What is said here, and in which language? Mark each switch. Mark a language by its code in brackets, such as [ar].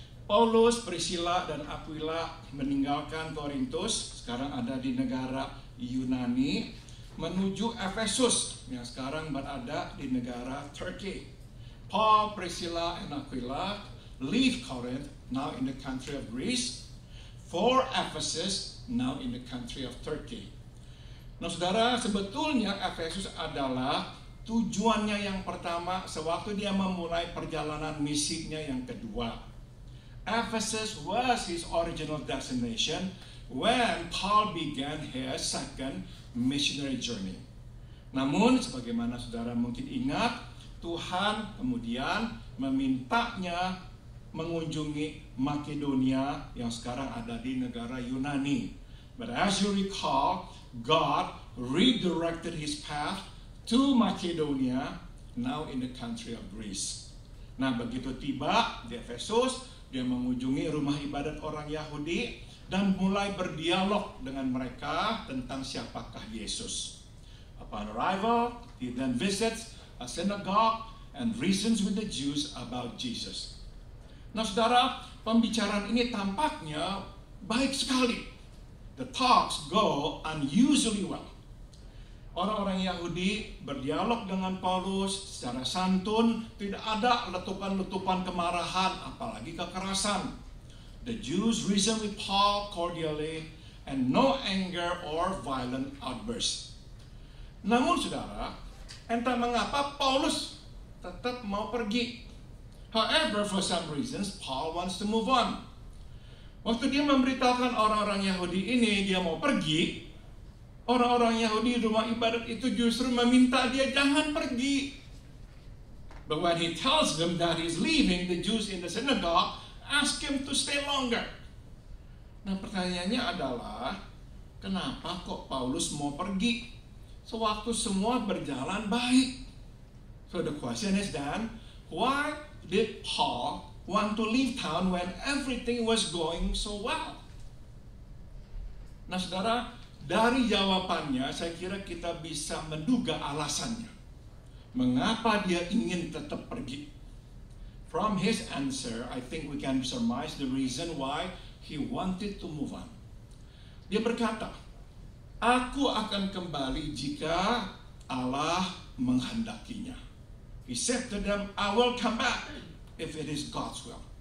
[id] Paulus, Priscilla, dan Aquila meninggalkan Korintus, sekarang ada di negara Yunani, menuju Efesus, yang sekarang berada di negara Turkey. [en] Paul, Priscilla, and Aquila leave Corinth, now in the country of Greece, for Ephesus, now in the country of Turkey. [id] Nah saudara, sebetulnya Efesus adalah tujuannya yang pertama sewaktu dia memulai perjalanan misinya yang kedua. [en] Ephesus was his original destination when Paul began his second missionary journey. [id] Namun, sebagaimana saudara mungkin ingat, Tuhan kemudian memintanya mengunjungi Makedonia yang sekarang ada di negara Yunani. [en] But as you recall, God redirected His path to Makedonia, now in the country of Greece. [id] Nah, begitu tiba di Efesus, dia mengunjungi rumah ibadat orang Yahudi dan mulai berdialog dengan mereka tentang siapakah Yesus. [en] Upon arrival, he then visits a synagogue and reasons with the Jews about Jesus. [id] Nah saudara, pembicaraan ini tampaknya baik sekali. [en] The talks go unusually well. [id] Orang-orang Yahudi berdialog dengan Paulus secara santun, tidak ada letupan-letupan kemarahan, apalagi kekerasan. [en] The Jews reasoned with Paul cordially, and no anger or violent outbursts. [id] Namun saudara, entah mengapa Paulus tetap mau pergi. [en] However, for some reasons, Paul wants to move on. [id] Waktu dia memberitahukan orang-orang Yahudi ini dia mau pergi, orang-orang Yahudi di rumah ibadat itu justru meminta dia jangan pergi. [en] But when he tells them that he's leaving, the Jews in the synagogue ask him to stay longer. [id] Nah, pertanyaannya adalah, kenapa kok Paulus mau pergi sewaktu semua berjalan baik? [en] So the question is then, why did Paul want to leave town when everything was going so well? [id] Nah, saudara, dari jawabannya saya kira kita bisa menduga alasannya. Mengapa dia ingin tetap pergi? [en] From his answer, I think we can surmise the reason why he wanted to move on. [id] Dia berkata, aku akan kembali jika Allah menghendakinya. [en] He said to them, I will come back if it is God's will.